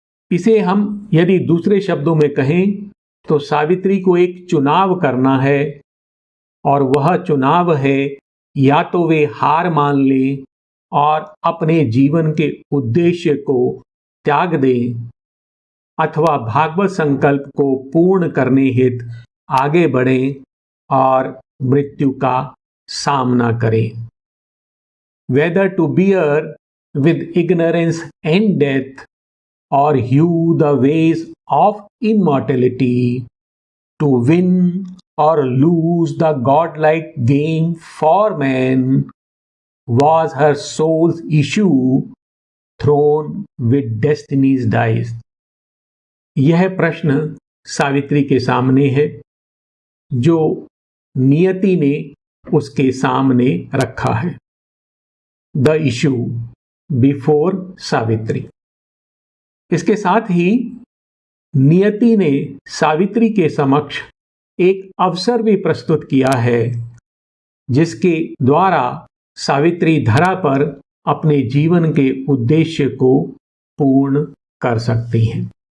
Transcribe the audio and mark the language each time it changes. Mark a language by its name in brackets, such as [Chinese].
[Hindi] इसे हम यदि दूसरे शब्दों में कहें तो सावित्री को एक चुनाव करना है और वह चुनाव है या तो वे हार मान लें और अपने जीवन के उद्देश्य को त्याग दें, अथवा भागवत संकल्प को पूर्ण करने हेतु आगे बढ़ें और मृत्यु का सामना करें। [English] Whether to bear with ignorance and death or hew the ways of immortality, to win or lose the godlike game for man, was her soul's issue thrown with destiny's dice. [Hindi] यह प्रश्न सावित्री के सामने है जो नियति ने उसके सामने रखा है। [English] the issue before [Hindi] Savitri. इसके साथ ही नियति ने सावित्री के समक्ष एक अवसर भी प्रस्तुत किया है जिसके द्वारा सावित्री धरा पर अपने जीवन के उद्देश्य को पूर्ण कर सकती हैं।